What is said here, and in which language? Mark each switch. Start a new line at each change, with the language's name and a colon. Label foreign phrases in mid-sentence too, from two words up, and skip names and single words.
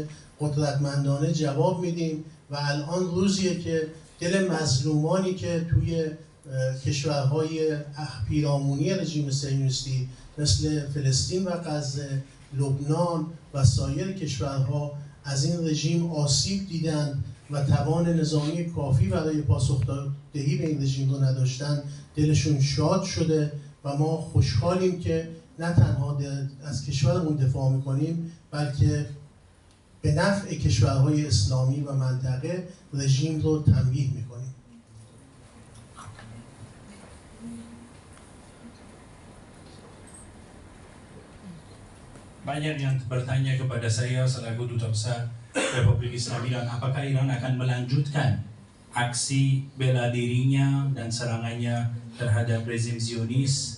Persian: قدرتمندانه جواب میدیم و الان روزیه که دل مظلومانی که توی کشورهای پیرامونی رژیم صهیونیستی مثل فلسطین و غزه، لبنان و سایر کشورها از این رژیم آسیب دیدند و توان نظامی کافی برای پاسخدهی به این رژیم رو نداشتن، دلشون شاد شده و ما خوشحالیم که نه تنها از کشورمون دفاع میکنیم بلکه به نفع کشورهای اسلامی و منطقه رژیم رو تنبیه میکنیم.
Indonesian: Banyak yang bertanya kepada saya selaku Duta Besar Republik Islam Iran, apakah Iran akan melanjutkan aksi bela dirinya dan serangannya terhadap rezim Zionis?